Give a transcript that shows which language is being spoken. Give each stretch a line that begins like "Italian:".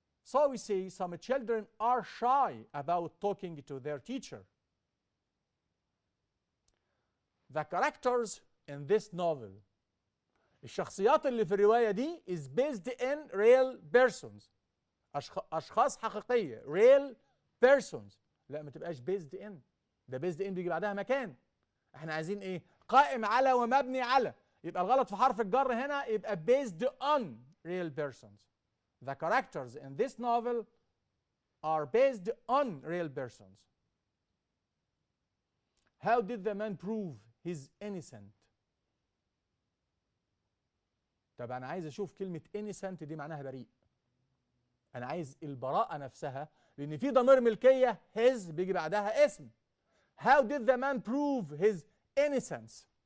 English: So we say some children are shy about talking to their teacher. The characters in this novel
Arabic: الشخصيات اللي في الرواية دي
English: is based in real persons.
Arabic: أشخاص حقيقية real persons. لا ما تبقاش based in. ده based in بيجي بعدها مكان. احنا عايزين ايه؟ قائم على ومبني على. يبقى الغلط في حرف الجر هنا يبقى
English: based on real persons. The characters in this novel are based on real persons. How did the man prove his innocent?
Arabic: طب أنا عايز أشوف كلمة innocent دي معناها بريء. أنا عايز البراءة نفسها، لأن في ضمير ملكية his بيجي بعدها اسم.
English: How did the man prove his innocence?